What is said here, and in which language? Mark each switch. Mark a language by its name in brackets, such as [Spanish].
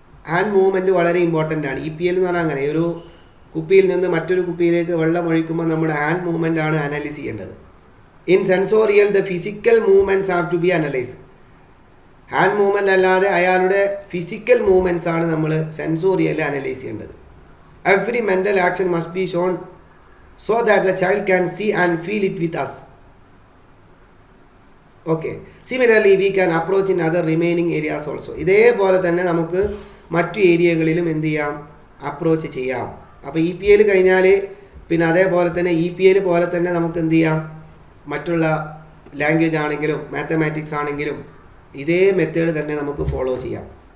[Malayalam] Hand movement വളരെ important ആണ്. EPL എന്ന് പറഞ്ഞാൽ അങ്ങനെ ഒരു കുപ്പിയിൽ നിന്ന് മറ്റൊരു കുപ്പിയിലേക്ക് വെള്ളം ഒഴിക്കുമ്പോൾ നമ്മുടെ ഹാൻഡ് മൂവ്മെൻ്റ് ആണ് അനലൈസ് ചെയ്യേണ്ടത്. [English] In sensorial the physical movements have to be analyse. [Malayalam] Hand movement അല്ലാതെ അയാളുടെ ഫിസിക്കൽ മൂവ്മെൻറ്റ്സ് ആണ് നമ്മൾ സെൻസോറിയൽ അനലൈസ് ചെയ്യേണ്ടത്. [English] Every mental action must be shown so that the child can see and feel it with us. Okay. Similarly, we can approach in other remaining areas also. [Malayalam] ഇതേപോലെ തന്നെ നമുക്ക് മറ്റു ഏരിയകളിലും എന്ത് ചെയ്യാം, approach ചെയ്യാം. അപ്പോൾ EPL കഴിഞ്ഞാൽ പിന്നെ അതേപോലെ തന്നെ EPL പോലെ തന്നെ നമുക്ക് എന്ത് ചെയ്യാം, മറ്റുള്ള ലാംഗ്വേജ് ആണെങ്കിലും മാത്തമാറ്റിക്സ് ആണെങ്കിലും ഇതേ മെത്തേഡ് തന്നെ നമുക്ക് ഫോളോ ചെയ്യാം.